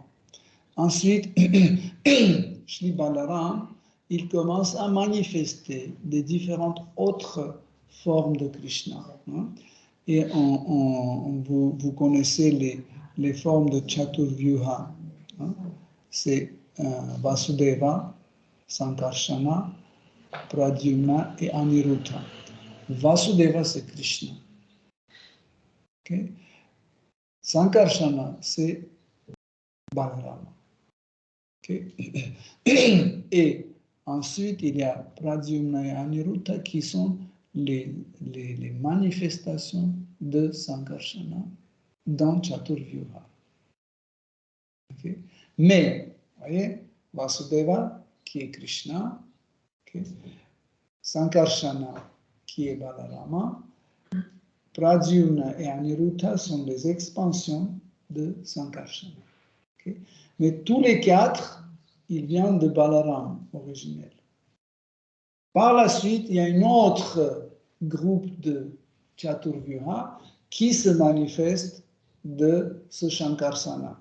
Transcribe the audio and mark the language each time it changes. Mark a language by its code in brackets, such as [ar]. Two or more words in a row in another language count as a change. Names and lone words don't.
[fr] Ensuite, Shri Balaram, il commence à manifester des différentes autres formes de Krishna. Hein. Et vous connaissez les formes de Chaturvyuha. Hein. C'est Vasudeva, Sankarshana, Pradyumna et Aniruddha. Vasudeva, c'est Krishna. Okay? Sankarshana, c'est Balarama. Okay? Et ensuite, il y a Pradyumna et Aniruddha qui sont les manifestations de Sankarshana dans Chaturvyuha. Okay? Mais, vous voyez, Vasudeva, qui est Krishna, okay? Sankarshana, qui est Balarama, Pradyumna et Aniruddha sont des expansions de Sankarshana. Okay? Mais tous les quatre, ils viennent de Balaram originel. Par la suite, il y a un autre groupe de Chaturvyuha qui se manifeste de ce Sankarsana.